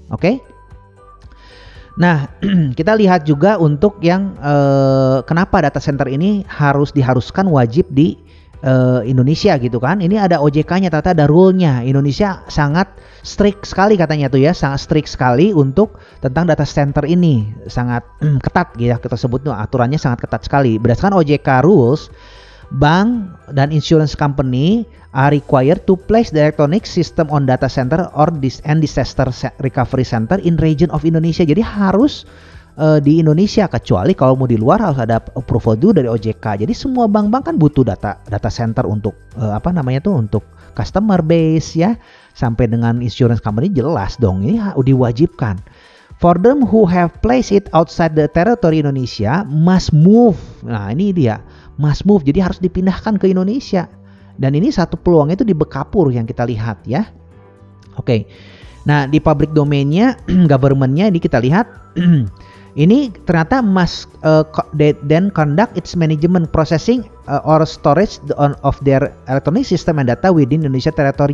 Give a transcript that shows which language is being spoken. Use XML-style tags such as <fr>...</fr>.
<id>Oke? Nah, kita lihat juga untuk yang kenapa data center ini diharuskan wajib di Indonesia gitu kan. Ini ada OJK-nya, ternyata ada rule-nya. Indonesia sangat strict sekali katanya tuh ya, sangat strict sekali untuk tentang data center ini, sangat ketat gitu ya, kita sebut tuh aturannya sangat ketat sekali.</id> <en>Berdasarkan OJK rules, bank dan insurance company are required to place the electronic system on data center or disaster recovery center in region of Indonesia.</en> <id>Jadi harus di Indonesia, kecuali kalau mau di luar harus ada approval dulu dari OJK. Jadi semua bank-bank kan butuh data center untuk untuk customer base ya, sampai dengan insurance company jelas dong ini diwajibkan.</id> <en>For them who have placed it outside the territory Indonesia must move.</en> <id>Nah, ini dia</id> <en>must move.</en> <id>Jadi harus dipindahkan ke Indonesia. Dan ini satu peluang itu di Bekapur yang kita lihat ya. Oke.</id> <en>Nah, di public domain-nya, government-nya</en> <id>ini kita lihat ini ternyata</id> <en>must then conduct its management processing or storage of their electronic system and data within Indonesia territory.</en>